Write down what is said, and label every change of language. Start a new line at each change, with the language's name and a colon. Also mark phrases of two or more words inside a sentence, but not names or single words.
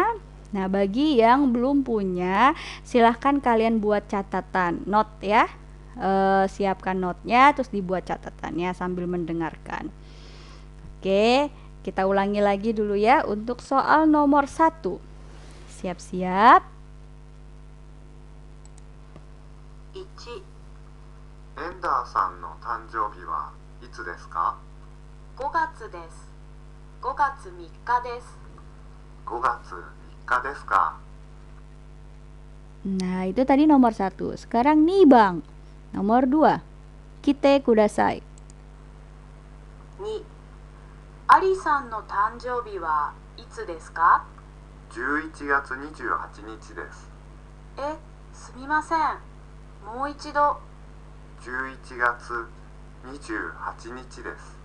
Indonesian: Nah, bagi yang belum punya, silahkan kalian buat catatan, note ya. Siapkan notenya, terus dibuat catatannya sambil mendengarkan. Oke, kita ulangi lagi dulu ya untuk soal nomor 1. Siap-siap.
Japanese: 1、エンダーさんの誕生日はいつですか？ 5月です。5月3日です。 5月3日ですか？
Indonesian: Nah, itu tadi nomor 1. Sekarang nih Bang, nomor 2.
Japanese: 聞いてください. 2、アリさんの誕生日はいつですか？ 11月28日です。え、すみません。もう一度。 11月28日です。